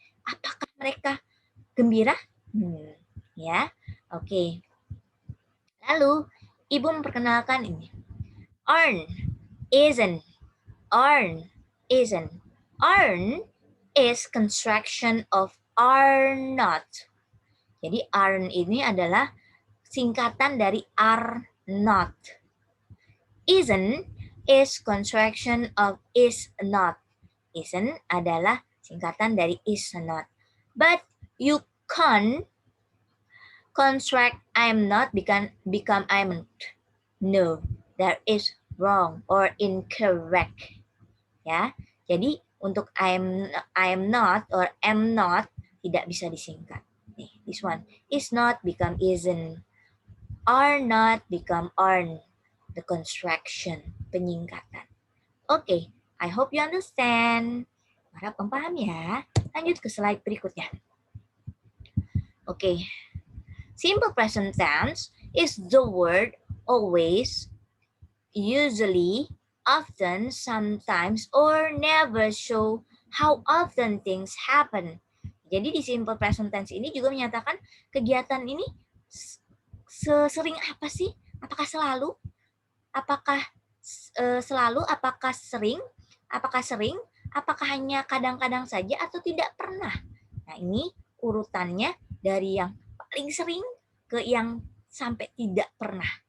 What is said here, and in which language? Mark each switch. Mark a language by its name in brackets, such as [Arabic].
[Indonesian] Apakah mereka gembira? Ya, oke. Lalu, Ibu memperkenalkan ini. Aren't, isn't, aren't, isn't. [English] Aren't is construction of are not. [Indonesian] Jadi aren't ini adalah singkatan dari are not. [English] Isn't is contraction of is not. [Indonesian] Isn't adalah singkatan dari is not. [English] But you can't contract I'm not become I'm not. No, that is wrong or incorrect. [Indonesian] Ya, jadi untuk I'm not or am not tidak bisa disingkat. [English] Nih, this one is not become isn't. Are not become aren't. The construction, penyingkatan. Oke, I hope you understand. [Indonesian] Harap paham ya. Lanjut ke slide berikutnya. Oke. [English] Simple present tense is the word always, usually, often, sometimes, or never show how often things happen. [Indonesian] Jadi di simple present tense ini juga menyatakan kegiatan ini sesering apa sih? Apakah selalu? Apakah selalu? Apakah sering? Apakah sering? Apakah hanya kadang-kadang saja atau tidak pernah? Nah, ini urutannya dari yang paling sering ke yang sampai tidak pernah.